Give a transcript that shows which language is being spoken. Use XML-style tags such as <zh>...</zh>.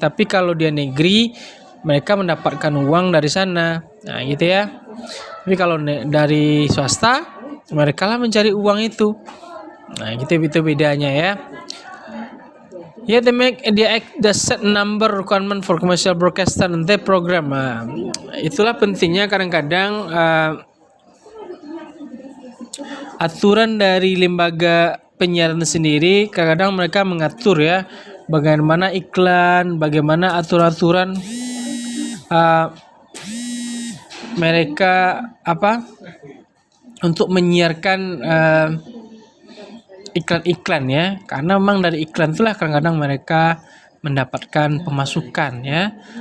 <id>Tapi kalau dia negeri mereka mendapatkan uang dari sana. Nah, gitu ya. Tapi kalau dari swasta mereka lah mencari uang itu. Nah, gitu itu bedanya ya.</id> <en>Yeah, they make the act the set number requirement for commercial broadcaster and their program.</en> <id>Itulah pentingnya kadang-kadang aturan dari lembaga penyiaran sendiri. Kadang-kadang mereka mengatur ya bagaimana iklan, bagaimana aturan-aturan mereka untuk menyiarkan iklan-iklan ya, karena memang dari iklan itulah kadang-kadang mereka mendapatkan pemasukan ya.</id>